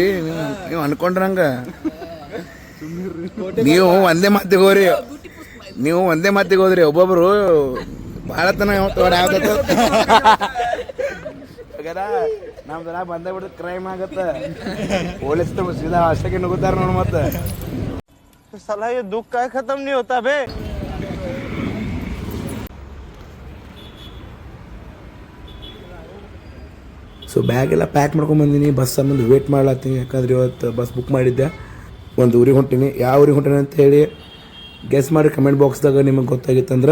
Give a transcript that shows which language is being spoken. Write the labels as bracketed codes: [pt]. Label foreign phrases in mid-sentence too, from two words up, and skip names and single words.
[kn] ನೀವು ಅನ್ಕೊಂಡ್ರಂಗ ನೀವು ಒಂದೇ ಮಾತಿಗೆ ಹೋದ್ರಿ ಒಬ್ಬೊಬ್ರು ಭಾಳ ತನ ನಮ್ದರ ಬಂದೇ ಬಿಡುತ್ತೆ, ಕ್ರೈಮ್ ಆಗತ್ತ. ಪೊಲೀಸ್ ಸೀದಾ ಅಷ್ಟಕ್ಕೆ ನುಗ್ಗುತ್ತಾರ ನೋಡ್. ಮತ್ತೆ [hi] साला ये दुख का खत्म नहीं होता बे. [kn] ಸೊ ಬ್ಯಾಗ್ ಎಲ್ಲ ಪ್ಯಾಕ್ ಮಾಡ್ಕೊಂಡು ಬಂದೀನಿ. ಬಸ್ ಸಂಬಂಧ ವೇಟ್ ಮಾಡ್ಲಾತೀನಿ, ಯಾಕಂದ್ರೆ ಇವತ್ತು ಬಸ್ ಬುಕ್ ಮಾಡಿದ್ದೆ. ಒಂದು ಊರಿಗೆ ಹೊಂಟೀನಿ. ಯಾವ ಊರಿಗೆ ಹೊಂಟೀನಿ ಅಂತ ಹೇಳಿ ಗೆಸ್ ಮಾಡಿ ಕಮೆಂಟ್ ಬಾಕ್ಸ್ದಾಗ ನಿಮಗೆ ಗೊತ್ತಾಗಿತ್ತಂದ್ರೆ.